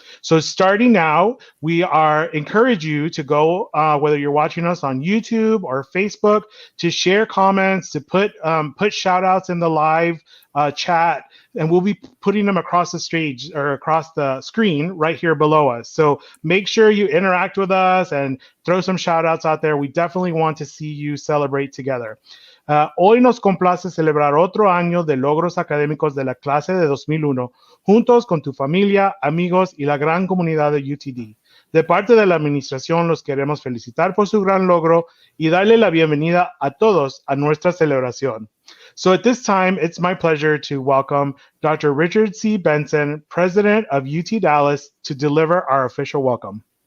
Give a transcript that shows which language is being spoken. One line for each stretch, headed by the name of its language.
English: So starting now, we encourage you to go, whether you're watching us on YouTube or Facebook, to share comments, to put shout outs in the live chat, and we'll be putting them across the stage or across the screen right here below us. So make sure you interact with us and throw some shout outs out there. We definitely want to see you celebrate together.
Spanish: Hoy nos complace celebrar otro año de logros académicos de la clase de 2001, juntos con tu familia, amigos y la gran comunidad de UTD. De parte de la administración, los queremos felicitar por su gran logro y darle la bienvenida a todos a nuestra celebración.
English: So at this time, it's my pleasure to welcome Dr. Richard C. Benson, President of UT Dallas, to deliver our official welcome.